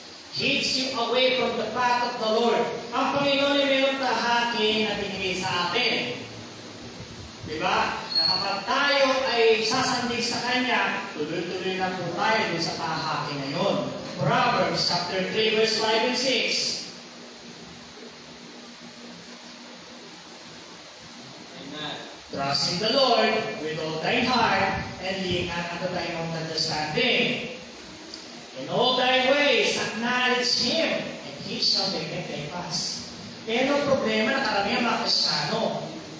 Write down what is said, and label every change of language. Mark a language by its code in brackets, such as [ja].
[en] Heeds you away from the path of the Lord. [tl] Ang Panginoon ay mayroong tahakin na binigay sa atin. Diba? Na kapag tayo ay sasandig sa Kanya, tuloy-tuloy lang po tayo dun sa tahakin na yun. [en] Proverbs chapter 3 verse 5 and 6. Trust in the Lord with all thine heart, and lean not unto thine own understanding. In all thy ways, acknowledge Him, and He shall direct thy paths. [tl] Kaya ang problema na karamihan mga Kristiyano.